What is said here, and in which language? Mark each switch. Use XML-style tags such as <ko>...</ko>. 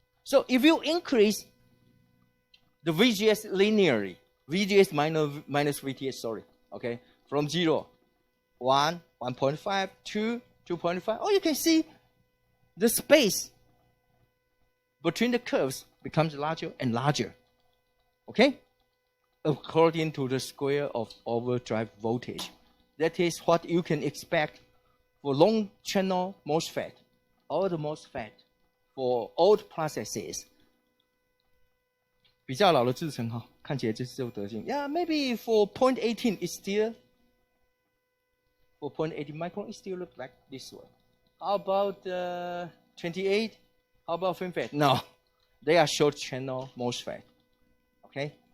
<en>So if you increase the VGS linearly, VGS minus VTH, sorry, okay, from 0, 1, 1.5, 2, 2.5, oh, you can see the space between the curves becomes larger and larger, okay, according to the square of overdrive voltage. That is what you can expect for long channel MOSFET or the MOSFET for old processes.</en> <zh>比较老的制程哈，看起来就是这种德性。</zh> <en>Yeah, maybe for 0.18 it's still, for 0.80 micron it still look like this one. How about 28? How about FinFET? No, they are short channel MOSFET. Okay.</en>